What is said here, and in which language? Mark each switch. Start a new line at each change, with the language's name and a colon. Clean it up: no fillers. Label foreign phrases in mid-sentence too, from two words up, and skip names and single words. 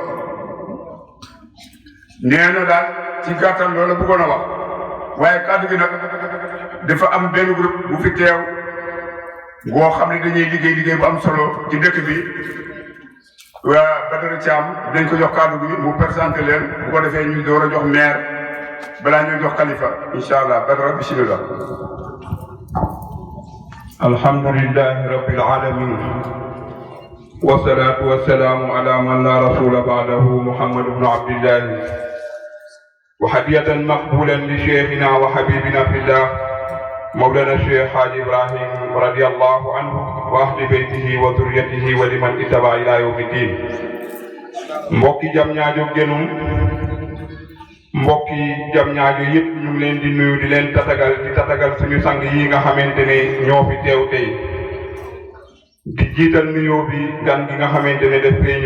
Wolof: nee na daal ci gàttal loolu bëggoon a wax waaye kàddu gi nag dafa am benn groupe bu fi teew boo xam ne dañuy liggéey bu am solo ci dëkk bi waa Badara Thiam dañ ko jox kàddu gi mu présenté leen bu ko defee ñu door a jox maire balaa ñuy jox xalifa
Arabic: إن شاء الله
Wolof: Badara bismillah.
Arabic: الحمد لله رب العالمين والصلاة والسلام على من لا رسول بعده محمد بن عبد الله وهدية مقبولا لشيخنا وحبيبنا في الله مولانا الشيخ حاج إبراهيم رضي الله عنه وأهل بيته وذريته ولمن اتبع إلى يوم الدين
Wolof: mbokki jam ñaajo genum mbokki jam ñaajo yépp ñu ngi leen di nuyu di leen tatagal suñu sang yi nga xamante ne ñoo fi teew tey di jiital nuyoo bi gan gi nga xamante ne daf fee